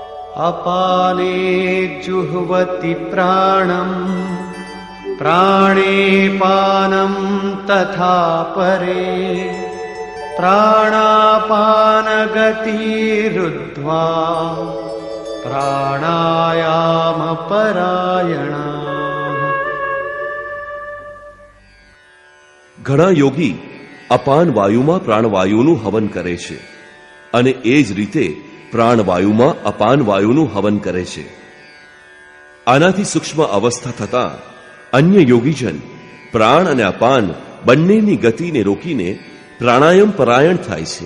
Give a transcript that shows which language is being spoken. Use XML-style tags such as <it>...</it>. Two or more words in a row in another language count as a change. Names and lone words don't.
<sa>अपाने जुह्वति प्राणम् प्राणे पानं तथा परे प्राणापानगतिरुद्ध्वा प्राणायामपरायणा।</sa> <gu>ઘણા યોગી અપાન વાયુમાં પ્રાણવાયુનું હવન કરે છે અને એ જ રીતે પ્રાણવાયુમાં અપાન વાયુનું હવન કરે છે. આનાથી સૂક્ષ્મ અવસ્થા થતાં અન્ય યોગીજન પ્રાણ અને અપાન બંનેની ગતિને રોકીને પ્રાણાયામ પરાયણ થાય છે.</gu>